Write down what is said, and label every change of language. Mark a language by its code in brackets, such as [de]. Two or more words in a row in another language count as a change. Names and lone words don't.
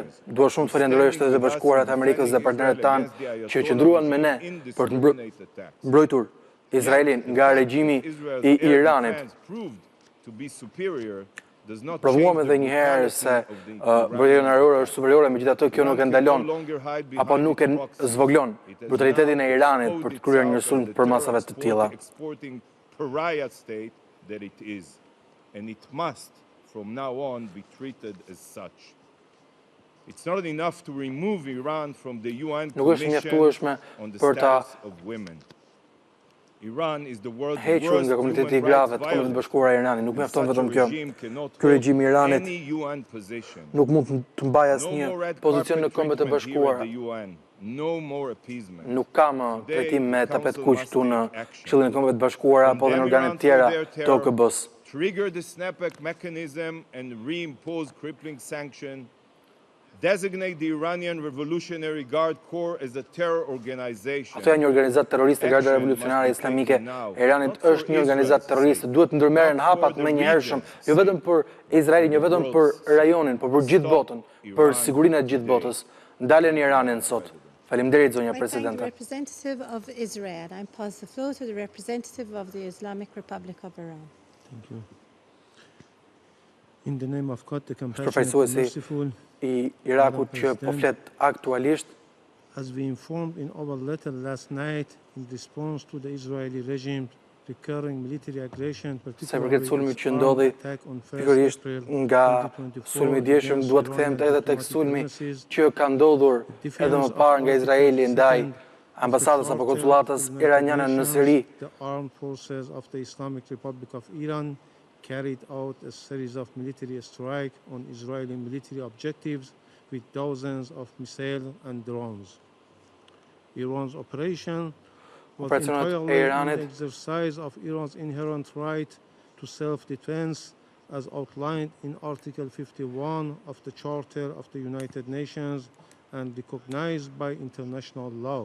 [sq] Dua shumë të falenderoj Shtetet e Bashkuara të Amerikës dhe partnerët tanë që qëndruan me ne për të mbrojtur Izraelin nga regjimi i Iranit. Provuam edhe një herë se mbrojtja ajrore është superiore, megjithatë kjo nuk e ndalon apo nuk e zvoglon brutalitetin e Iranit për të kryer një sulm për masave të tilla. [en] From now on be treated as such. It's not enough to remove Iran from the UN Commission on the Status of Women. Iran is the world's worst human rights violator. [sq] Nuk mjafton vetëm kjo. Ky regjim i Iranit nuk mund të mbajë asnjë pozicion në Kombet e Bashkuara. Nuk ka më trajtim me tapet kuq këtu në Këshillin e Kombeve të Bashkuara apo në organet tjera të OKB-s. [en] Trigger the snapback mechanism and reimpose crippling sanction. Designate the Iranian Revolutionary Guard Corps as a terror organization. [sq] Ato janë një organizatë terroriste, Garda Revolucionare Islamike e Iranit është një organizatë terroriste. Duhet ndërmerren hapat më njëhershëm, jo vetëm për Izraelin, jo vetëm për rajonin, por për gjithë botën, për sigurinë e gjithë botës. Ndalen Iranin sot. Faleminderit, zonja presidente. [en] I thank the representative of Israel. I pass the floor to the representative of the Islamic Republic of Iran. Thank you. In the name of God, the compassionate and merciful, [sq] I Irakut që po flet aktualisht, [en] as we informed in our letter last night in response to the Israeli regime's recurring military aggression, [sq] se përket sulmit që ndodhi pikërisht nga sulmi i dieshëm, duhet të kthehemi edhe tek sulmi që ka ndodhur edhe më parë nga Izraeli ndaj ambasadës apo konsulatës iraniane në Siri. [en] The armed forces of the Islamic Republic of Iran carried out a series of military strikes on Israeli military objectives with dozens of missiles and drones. Iran's operation was entirely in the exercise of Iran's inherent right to self-defense as outlined in Article 51 of the Charter of the United Nations and recognized by international law.